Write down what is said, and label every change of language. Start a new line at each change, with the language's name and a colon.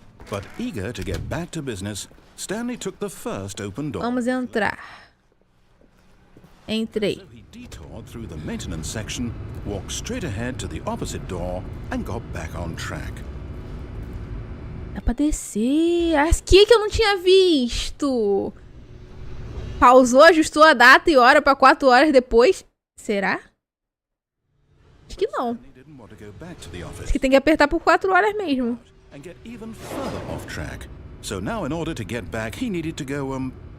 English: But eager to get back to business, Stanley took the first open door.
Portuguese: Vamos entrar. Entrei.
English: So he detoured through the maintenance section, walked straight ahead to the opposite door, and got back on track.
Portuguese: Dá pra descer. Aqui que eu não tinha visto. Pausou, ajustou a data e hora pra 4 horas depois. Será? Acho que não. Acho que tem que apertar por 4 horas mesmo.
English: And get even further off track. So now in order to get back, he needed to go,